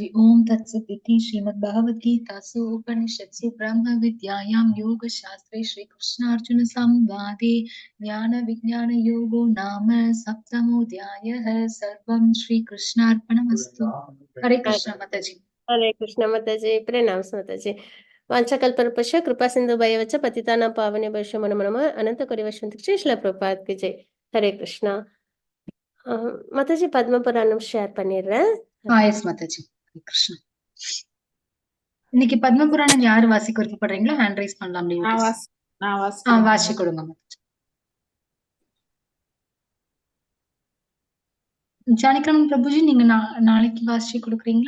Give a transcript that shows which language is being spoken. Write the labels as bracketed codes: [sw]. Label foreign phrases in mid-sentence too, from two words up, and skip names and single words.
[sa] ॐ तत्सत् इति श्रीमद् भगवद्गीतासु उपनिषत्सु ब्रह्म विद्यायां योग शास्त्रे श्री कृष्णार्जुन संवादे ज्ञान विज्ञान योगो नाम सप्तमोऽध्यायः. सर्वं श्री कृष्णार्पणमस्तु. हरे कृष्ण माताजी. हरे कृष्ण माताजी. प्रणाम माताजी. वाञ्छाकल्पतरुभ्यश्च कृपा सिन्धुभ्य एव च பतितानां पावनेभ्यो नमो नमः. [hi] अनंत कोटिवर्षं श्रील प्रभुपाद की जय. [ta] ஹரே கிருஷ்ணா. மாதாஜி பத்ம புராணம் ஷேர் பண்ணிடுறேன். எஸ் மாதாஜி. ஹரே கிருஷ்ணா. இன்னைக்கு பத்ம புராணம் யாரு வாசிக்க விருப்பப்படுறீங்களோ [en] hand raise [ta] பண்ணலாம். வாசி கொடுங்க மாதாஜி. ஜானகிராமன் பிரபுஜி, நீங்க நாளைக்கு வாசி கொடுக்குறீங்களா?